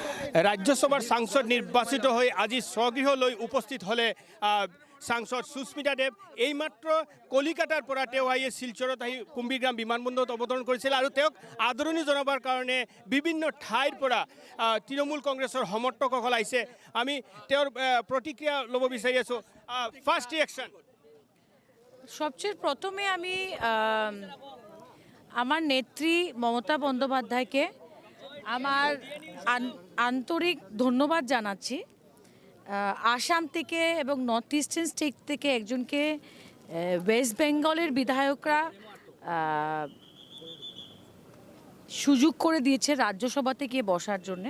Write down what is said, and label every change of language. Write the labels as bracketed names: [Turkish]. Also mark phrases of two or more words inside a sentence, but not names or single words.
[Bangla] রাজ্যসভার সাংসদ নির্বাচিত হয়ে আজি স্বগৃহ লৈ উপস্থিত হলে সাংসদ সুস্মিতা দেৱ। [Assamese] এইমাত্ৰ কলিকাতাৰ পৰা তেওঁ আহি শিলচৰত আহি কুম্ভীগ্ৰাম বিমানবন্দৰত অৱতৰণ কৰিছিল আৰু তেওঁক আদৰণি জনাবৰ কাৰণে বিভিন্ন ঠাইৰ পৰা তৃণমূল কংগ্ৰেছৰ সমৰ্থকসকল আহিছে। আমি তেওঁৰ প্ৰতিক্ৰিয়া ল'ব বিচাৰি আছোঁ। [English] First reaction. [Bangla] সবচেয়ে প্রথমে আমি আমার নেত্রী মমতা বন্দ্যোপাধ্যায়কে আমার আন্তরিক ধন্যবাদ জানাচ্ছি। আসাম থেকে এবং [English] North Eastern State [Bangla] থেকে একজনকে ওয়েস্ট বেঙ্গলের বিধায়করা সুযোগ করে দিয়েছে রাজ্যসভাতে গিয়ে বসার জন্যে।